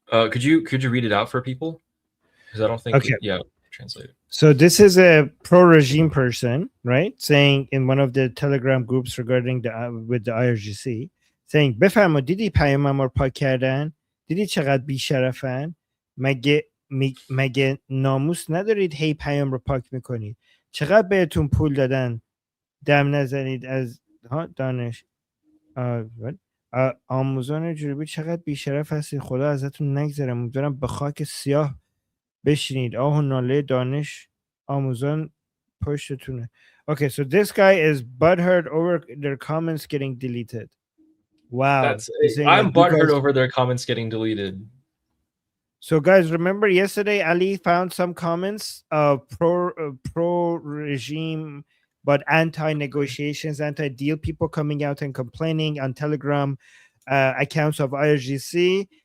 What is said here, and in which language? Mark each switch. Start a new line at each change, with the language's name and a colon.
English: Could you read it out for people? Because I don't think translate it. So this is a pro-regime person, right? Saying in one of the Telegram groups regarding with the IRGC, saying
Persian: بفرما دیدی پیامم رو پاک کردن؟ دیدی چقدر بی‌شرفن؟ مگه ناموس ندارید هی پیام رو پاک میکنید؟ چقدر بهتون پول دادن؟ دم نزنید از دانش آموزان جنوبی چقدر بی‌شرف هستید؟ خدا ازتون نگذره. امیدوارم به خاک سیاه بشینید. آه و ناله دانش آموزان پشتتونه.
English: Okay, so this guy is butthurt over their comments getting deleted. Wow. I'm butthurt over their comments getting deleted. So guys, remember yesterday Ali found some comments of pro-regime but anti-negotiations, anti-deal people coming out and complaining on Telegram accounts of IRGC.